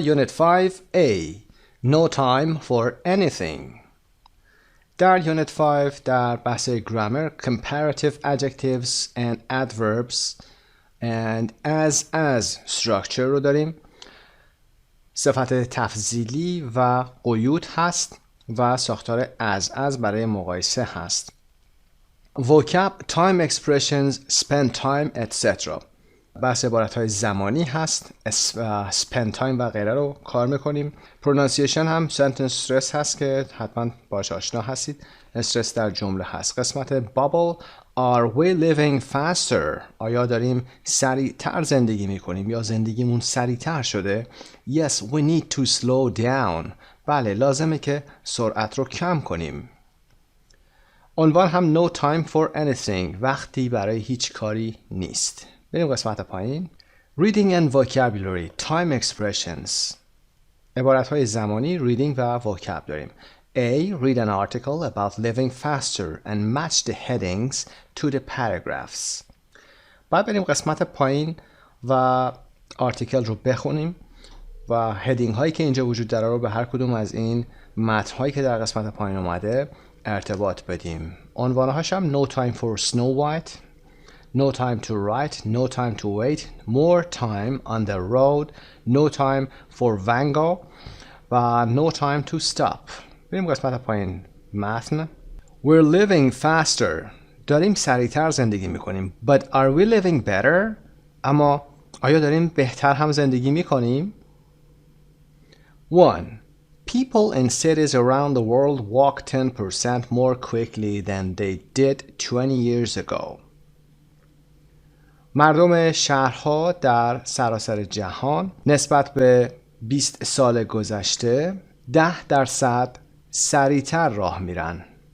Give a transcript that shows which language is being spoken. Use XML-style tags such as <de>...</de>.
<en>Unit 5A No time for anything. در Unit 5 در بحث grammar comparative adjectives and adverbs and as structure رو داریم.</en> <fa>صفت تفضیلی و قیود هست و ساختار as برای مقایسه هست.</fa> <en>vocab, time expressions, spend time, etc.</en> <fa>بحث عبارت‌های زمانی هست. spend time و غیره رو کار میکنیم. pronunciation هم sentence stress هست که حتما باش آشنا هستید. استرس در جمله هست.</fa> <en>قسمت bubble are we living faster؟</en> <fa>آیا داریم سریعتر زندگی میکنیم یا زندگیمون سریعتر شده؟</fa> <en>yes we need to slow down.</en> <fa>بله لازمه که سرعت رو کم کنیم. عنوان هم</fa> <en>no time for anything.</en> <fa>وقتی برای هیچ کاری نیست. بریم قسمت پایین.</fa> <en>Reading and vocabulary, time expressions.</en> <fa>عبارت‌های زمانی reading و vocab داریم.</fa> <en>A. Read an article about living faster and match the headings to the paragraphs.</en> <fa>بعد بریم قسمت پایین و آرتیکل رو بخونیم و هدینگ هایی که اینجا وجود داره رو به هر کدوم از این متن هایی که در قسمت پایین اومده ارتباط بدیم. عنوانهاش هم</fa> <en>No time for Snow White, No time to write, No time to wait, More time on the road, No time for Van Gogh و No time to stop.</en> <fa>بریم قسمت پایین متن.</fa> <en>We're living faster.</en> <fa>داریم سریعتر زندگی میکنیم.</fa> <en>But are we living better؟</en> <fa>اما آیا داریم بهتر هم زندگی میکنیم؟ 1.</fa> <en>People in cities around the world walk 10% more quickly than they did 20 years ago.</en> <fa>مردم شهرها در سراسر جهان نسبت به 20 سال گذشته 10% سریعتر راه میرن.</fa>